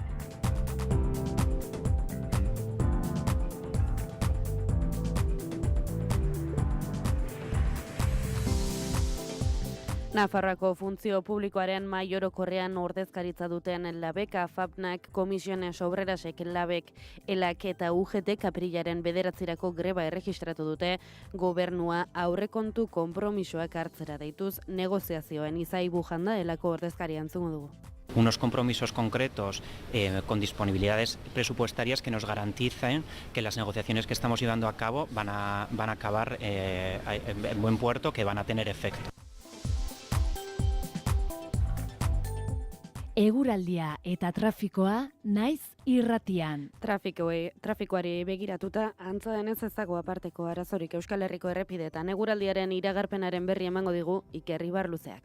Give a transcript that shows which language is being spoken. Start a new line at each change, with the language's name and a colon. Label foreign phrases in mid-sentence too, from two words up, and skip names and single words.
Basque: Nafarroako funtzio publikoaren mahai orokorrean ordezkaritza duten Labek, AFAPnak, Komisiones Obrerasek, Labek, Elak eta UGT apirilaren 9 greba erregistratu dute gobernua aurrekontu konpromisoak hartzera deituz negoziazioen. Izai Bujanda Elako ordezkaria entzungo dugu.
Spanish: Unos compromisos concretos con disponibilidades presupuestarias que nos garanticen que las negociaciones que estamos llevando a cabo van a acabar en buen puerto, que van a tener efecto.
Basque: Eguraldia eta trafikoa naiz irratian. Trafikoari begiratuta antza denez ez dago aparteko arazorik Euskal Herriko errepideetan. Eguraldiaren iragarpenaren berri emango digu Iker Ibarluzeak.